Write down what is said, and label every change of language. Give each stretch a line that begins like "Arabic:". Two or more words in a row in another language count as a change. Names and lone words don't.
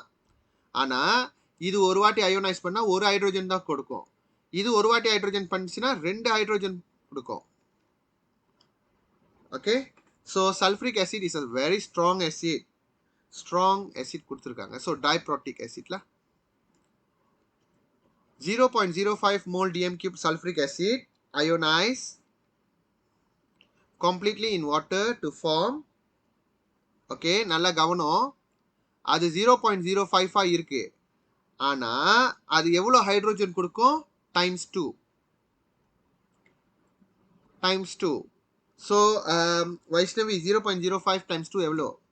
Tamil: ஆனால் இது ஒரு வாட்டி அயோனைஸ் பண்ணால் ஒரு ஹைட்ரோஜன் தான் கொடுக்கும். இது ஒரு வாட்டி ஹைட்ரோஜன் பண்ணிச்சுன்னா 2 ஹைட்ரோஜன் கொடுக்கும்.
English: Okay, so sulfuric acid is a very strong acid. strong acid கொடுத்துருக்காங்க. so diprotic acid 0.05 mol dm³ sulfuric acid ionize completely in water to form.
Tamil: ஓகே, நல்லா கவனம். அது 0.055 இருக்கு. ஆனால் அது எவ்வளோ ஹைட்ரோஜன் கொடுக்கும்? டைம்ஸ் 2. டைம்ஸ் 2. ஸோ வைஷ்ணவி 0.05 டைம்ஸ் 2 எவ்வளோ?